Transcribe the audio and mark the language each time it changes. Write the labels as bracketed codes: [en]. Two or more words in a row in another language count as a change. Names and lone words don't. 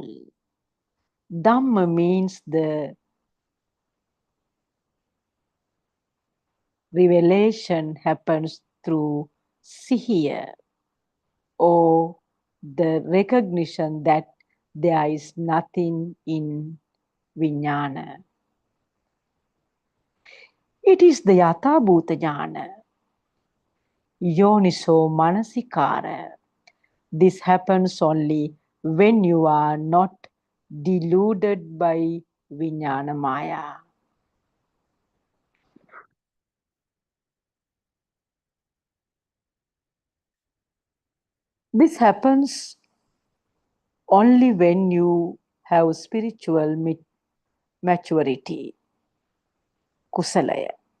[en] Dhamma means the revelation happens through sihiya, or the recognition that there is nothing in vijnana. It is the [sa] yatha bhuta jnana, [pi] yoniso manasikara. [en] This happens only when you are not deluded by [sa] vijnana maya. [en] This happens only when you have spiritual maturity, kusalaya.